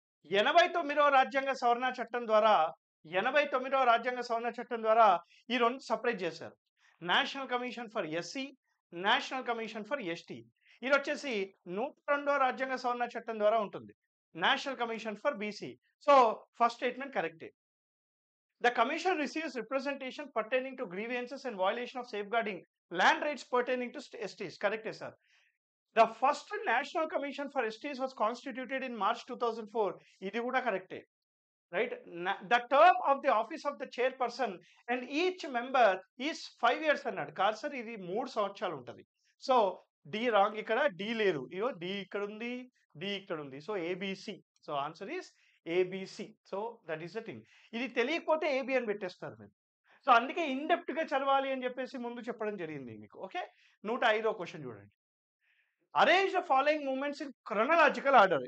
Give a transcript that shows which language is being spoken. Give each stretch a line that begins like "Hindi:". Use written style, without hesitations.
Telugu: 89వ రాజ్యాంగ సవరణ చట్టం ద్వారా 89వ రాజ్యాంగ సవరణ చట్టం ద్వారా ఈ రెండు సపరేట్ చేశారు.
English: National commission for SC, national commission for ST.
Telugu: ఇది వచ్చేసి 102వ రాజ్యాంగ సవరణ చట్టం ద్వారా ఉంటుంది, national commission for BC. So first statement కరెక్టే.
English: The commission receives representation pertaining to grievances and violation of safeguarding land rights pertaining to STs. Correct, sir. The first National Commission for STs was constituted in March 2004.
Telugu: Idi kuda
English: correct, right? The term of the office of the chairperson and each member is 5 years అన్నాడు.
Telugu: కాదు sir, ఇది 3 సంవత్సరాలు ఉంటుంది. So D wrong, ఇక్కడ D లేదు, ఇగో D ఇక్కడ ఉంది, D ఇక్కడ ఉంది. So ABC.
English: So answer is ABC. So that is the thing.
Telugu: ఇది తెలియకపోతే ఏబి అని పెట్టేస్తారు మీరు. సో అందుకే ఇన్డెప్త్ గా చదవాలి అని చెప్పేసి ముందు చెప్పడం జరిగింది మీకు.
English: okay,
Telugu: 105వ క్వశ్చన్ చూడండి.
English: Arrange the following movements in chronological order.